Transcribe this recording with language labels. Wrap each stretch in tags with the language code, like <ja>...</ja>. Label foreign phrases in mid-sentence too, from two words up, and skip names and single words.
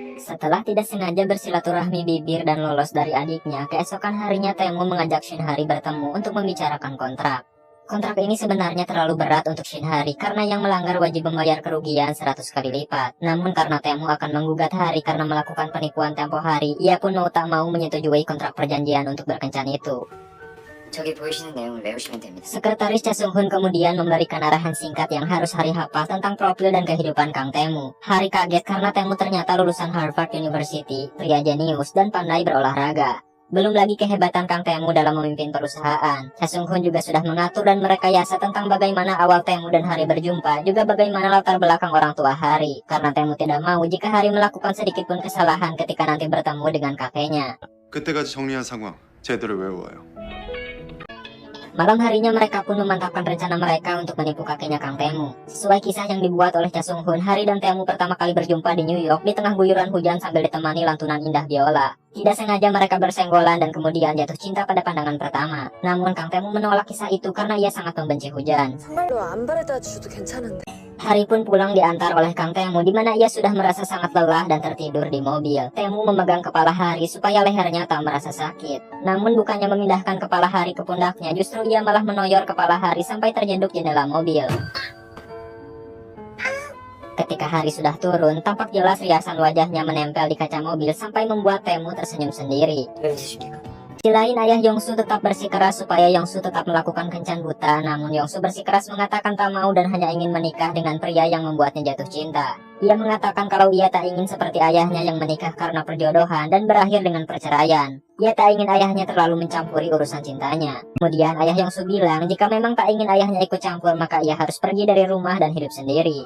<id>Setelah tidak sengaja bersilaturahmi bibir dan lolos dari adiknya, keesokan harinya Taemu mengajak Shinhari bertemu untuk membicarakan kontrak. Kontrak ini sebenarnya terlalu berat untuk Shinhari karena yang melanggar wajib membayar kerugian 100 kali lipat. Namun karena Taemu akan menggugat Hari karena melakukan penipuan tempo hari, ia pun mau tak mau menyetujui kontrak perjanjian untuk berkencan itu.</id> <ko>저기 보이시는 내용을 외우시면 됩니다.</ko> <id>Sekretaris Cha Sung-hun kemudian memberikan arahan singkat yang harus Hari hafal tentang profil dan kehidupan Kang Taemu. Hari kaget karena Taemu ternyata lulusan Harvard University, pria jenius dan pandai berolahraga. Belum lagi kehebatan Kang Taemu dalam memimpin perusahaan. Cha Sung-hun juga sudah mengatur dan merekayasa tentang bagaimana awal Taemu dan Hari berjumpa, juga bagaimana latar belakang orang tua Hari. Karena Taemu tidak mau jika Hari melakukan sedikit pun kesalahan ketika nanti bertemu dengan kakeknya.</id> <ko>그때까지 정리한 상황 제대로 외워와요.</ko> <id>Malam harinya mereka pun memantapkan rencana mereka untuk menipu kakeknya Kang Taemu. Sesuai kisah yang dibuat oleh Cha Sung-hun, Hari dan Taemu pertama kali berjumpa di New York di tengah guyuran hujan sambil ditemani lantunan indah biola. Tidak sengaja mereka bersenggolan dan kemudian jatuh cinta pada pandangan pertama. Namun Kang Taemu menolak kisah itu karena ia sangat membenci hujan.</id> <ko>정말로 안 바래다 주셔도 괜찮은데.</ko> <id>Hari pun pulang diantar oleh Kang Taemu di mana ia sudah merasa sangat lelah dan tertidur di mobil. Taemu memegang kepala Hari supaya lehernya tak merasa sakit. Namun bukannya memindahkan kepala Hari ke pundaknya, justru ia malah menoyor kepala Hari sampai terjeduk jendela mobil. Ketika Hari sudah turun, tampak jelas riasan wajahnya menempel di kaca mobil sampai membuat Taemu tersenyum sendiri.</id> <ko>왜 웃으십니까?</ko> <id>Di lain, ayah Yongsu tetap bersikeras supaya Yongsu tetap melakukan kencan buta, namun Yongsu bersikeras mengatakan tak mau dan hanya ingin menikah dengan pria yang membuatnya jatuh cinta. Ia mengatakan kalau ia tak ingin seperti ayahnya yang menikah karena perjodohan dan berakhir dengan perceraian. Ia tak ingin ayahnya terlalu mencampuri urusan cintanya. Kemudian ayah Yongsu bilang jika memang tak ingin ayahnya ikut campur maka ia harus pergi dari rumah dan hidup sendiri.</id>